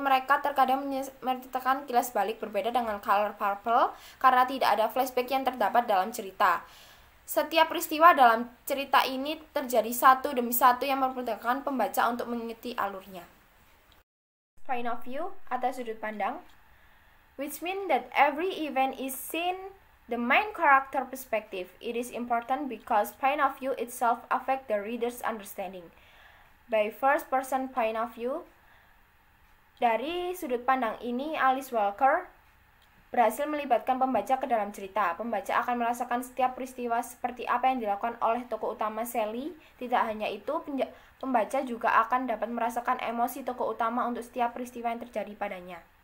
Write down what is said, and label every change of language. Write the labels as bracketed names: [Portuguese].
[Indonesian] Mereka terkadang menyertakan kilas balik berbeda dengan Color Purple karena tidak ada flashback yang terdapat dalam cerita. Setiap peristiwa dalam cerita ini terjadi satu demi satu yang mempermudah pembaca untuk mengikuti alurnya. [English] Point of view [Indonesian] atau sudut pandang, [English] which means that every event is seen the main character perspective. It is important because point of view itself affect the reader's understanding. By first person point of view, [Indonesian] dari sudut pandang ini Alice Walker berhasil melibatkan pembaca ke dalam cerita. Pembaca akan merasakan setiap peristiwa seperti apa yang dilakukan oleh tokoh utama Sally. Tidak hanya itu, pembaca juga akan dapat merasakan emosi tokoh utama untuk setiap peristiwa yang terjadi padanya.